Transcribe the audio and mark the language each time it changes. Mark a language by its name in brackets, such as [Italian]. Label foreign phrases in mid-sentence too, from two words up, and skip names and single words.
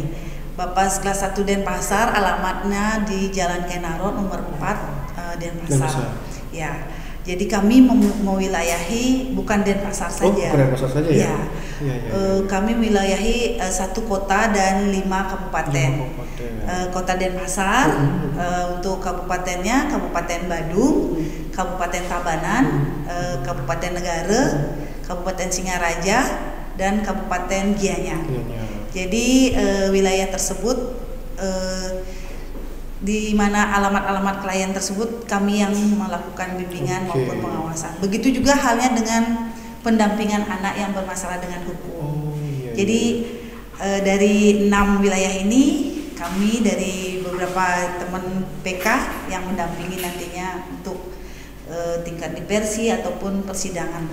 [Indonesian] Bapas kelas 1 Denpasar alamatnya di Jalan Kenaro nomor 4 Denpasar. Ya. Jadi kami mewilayahi bukan Denpasar saja. Bukan Denpasar saja ya. Kami wilayahi 1 kota dan 5 kabupaten. Kota Denpasar, untuk kabupatennya Kabupaten Badung, Kabupaten Tabanan, Kabupaten Negara, Kabupaten Singaraja, dan Kabupaten Gianyar. Jadi wilayah tersebut di mana alamat-alamat klien tersebut kami yang melakukan bimbingan maupun pengawasan. Begitu juga halnya dengan pendampingan anak yang bermasalah dengan hukum. Jadi dari 6 wilayah ini kami dari beberapa teman PK yang mendampingi nantinya untuk tingkat diversi ataupun persidangan.